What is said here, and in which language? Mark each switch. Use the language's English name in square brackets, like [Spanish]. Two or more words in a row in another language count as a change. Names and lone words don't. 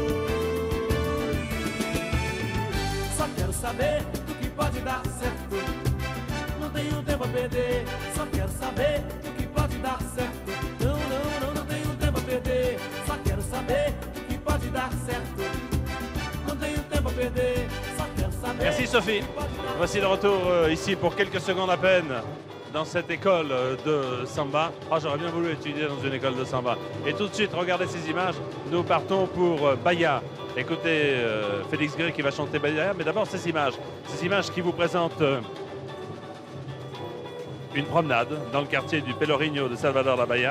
[Portuguese] Só quero saber o que pode dar certo. Não tenho tempo a perder. Só quero saber o que pode dar certo. Não tenho tempo a perder. Só quero saber o que pode dar certo. Não tenho tempo a perder. Só quero saber. [French] Merci Sophie. Voici le retour ici pour quelques secondes à peine dans cette école de samba. Oh, j'aurais bien voulu étudier dans une école de samba. Et tout de suite, regardez ces images. Nous partons pour Bahia. Écoutez Félix Gray qui va chanter Bahia. Mais d'abord, ces images qui vous présentent une promenade dans le quartier du Pelourinho de Salvador da Bahia.